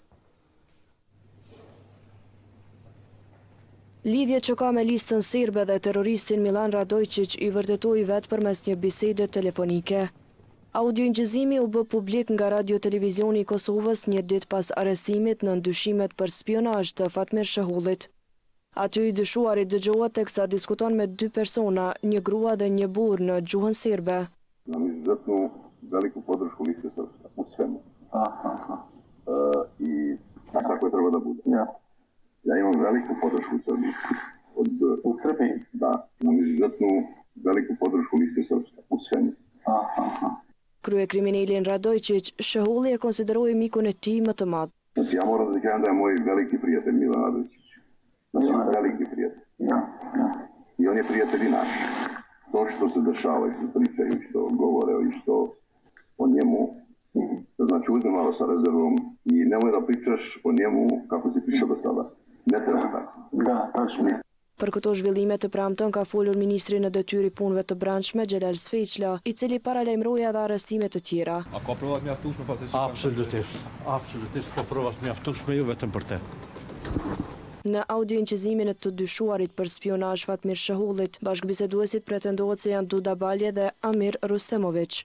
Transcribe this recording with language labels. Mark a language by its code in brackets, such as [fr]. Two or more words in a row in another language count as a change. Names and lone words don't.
[sq] Lidhje që ka me listën serbe dhe terroristin Milan Radojčić i vërtetoi vetë përmes një bisede telefonike. Audio-incizimi u bë publik nga Radio-Televizioni i Kosovës një ditë pas arrestimit në ndyshimet për spionazh të Fatmir Shehullit. Aty i dyshuarit dëgjohet teksa diskuton me 2 persona, një grua dhe një burr në gjuhën serbe. [sr] Nam izuzetnu veliku podršku liste srpske u svemu. I tako je treba da bude. Ja imam veliku podršku u Srbiji. U Srbiji? Da, imam izuzetnu veliku podršku liste srpske u svemu. [sq] Kryekriminalin Radojčić, Shehulli e konsideroi mikun e tij më të madh. [sr] Znači, ja moram da kažem da je moj veliki prijatelj Milan Radojčić. Znači, veliki prijatelj. I on je prijatelj i naš. To što se dešava i što pričaju, što govore i što o njemu, znači uzmi malo sa rezervom i nemoj da pričaš o njemu kako si pričao do sada. Ne treba tako. Da, tačno. [sq] Për këto zhvillime të premten ka folur ministri në detyrë i punëve të brendshme Xhelal Sveçla, i cili paralajmëroi edhe arrestime të tjera. A ka prova të mjaftueshme pasi? Absolutisht ka prova të mjaftueshme jo vetëm për te. Në audio-incizimin e të dyshuarit për spionazh Fatmir Shehullit, bashkëbiseduesit pretendohet se janë Duda Balje dhe Amir Rustemović.